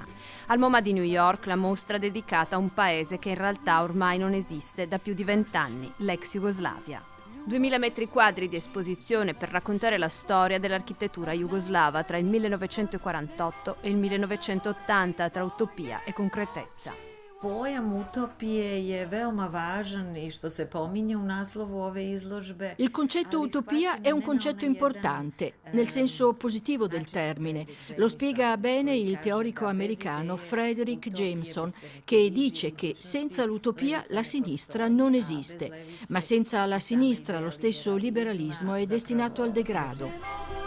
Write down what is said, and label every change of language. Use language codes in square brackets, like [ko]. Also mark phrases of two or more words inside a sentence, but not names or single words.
[it] Al MoMA di New York la mostra dedicata a un paese che in realtà ormai non esiste da più di 20 anni, l'ex Jugoslavia. 2000 metri quadri di esposizione per raccontare la storia dell'architettura jugoslava tra il 1948 e il 1980, tra utopia e concretezza. [sr] Pojam utopije je veoma važan I što se pominje u naslovu ove izložbe. [it] Il concetto utopia è un concetto importante, nel senso positivo del termine. Lo spiega bene il teorico americano Frederick Jameson, che dice che senza l'utopia la sinistra non esiste, ma senza la sinistra lo stesso liberalismo è destinato al degrado.